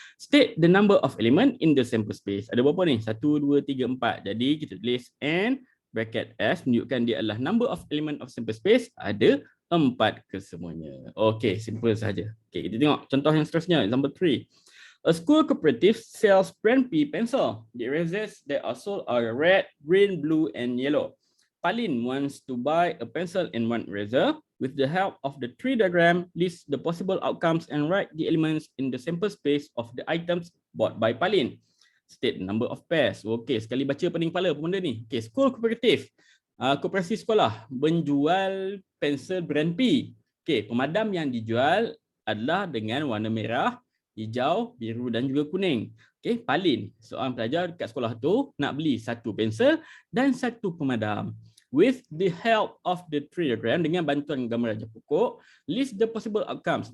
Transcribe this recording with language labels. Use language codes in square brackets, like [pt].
[en] State the number of element in the sample space. [ms] Ada berapa ni? 1, 2, 3, 4. Jadi kita tulis N bracket S menunjukkan dia adalah number of element of sample space, ada 4 kesemuanya. Okey, simple saja. Okey, kita tengok contoh yang seterusnya, example 3. [en] A school cooperative sells brand P pencil. The erasers that are sold are red, green, blue and yellow. Palin wants to buy a pencil and one eraser. With the help of the tree diagram, list the possible outcomes and write the elements in the sample space of the items bought by Palin. State number of pairs. [ms] Okey, sekali baca pening kepala apa benda ni? Okey, school cooperative. Koperasi sekolah menjual pensel brand P. Okey, pemadam yang dijual adalah dengan warna merah, hijau, biru dan juga kuning. Okey, Palin, seorang pelajar dekat sekolah tu nak beli satu pensel dan satu pemadam. [en] With the help of the tree diagram, [ms] dengan bantuan gambar raja pokok, [en] list the possible outcomes.